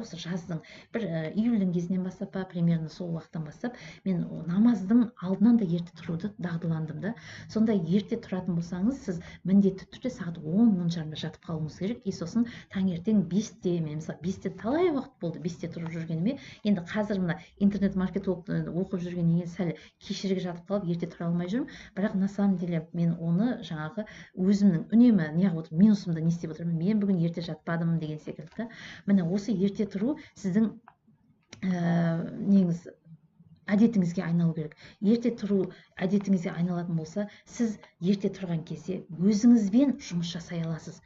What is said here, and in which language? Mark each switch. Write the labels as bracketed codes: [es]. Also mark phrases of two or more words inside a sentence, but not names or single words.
[kk] Осы жаздың бір июльдің кезінен бастап, примерно сол уақыттан бастап, мен намаздың алдынан да ерте тұруды дағдыландым да. Сонда ерте тұратын болсаңыз, сіз міндетті түрде сағат 10-10:30 жатып қалуыңыз керек. И сосын таңертең 5-те, мен мысалы 5-те талай уақыт болды 5-те тұрып жүргеніме. Енді қазір мына интернет-маркетолог оқып жүргеннен кейін сәл кешірек жатып қалып, ерте тұра алмай жүрмін. Бірақ [ru] на самом деле [kk] мен оны жаңағы өзімнің үнемі неғып отырмын, минусымды не істеп отырмын, мен бүгін ерте жатпадым деген секілді. Міне осы ерте тұру сіздің неңіз әдетіңізге айналу керек. Ерте тұру әдетіңізге айналатын болса, сіз ерте тұрған кезде өзіңізбен жұмыс жасай аласыз.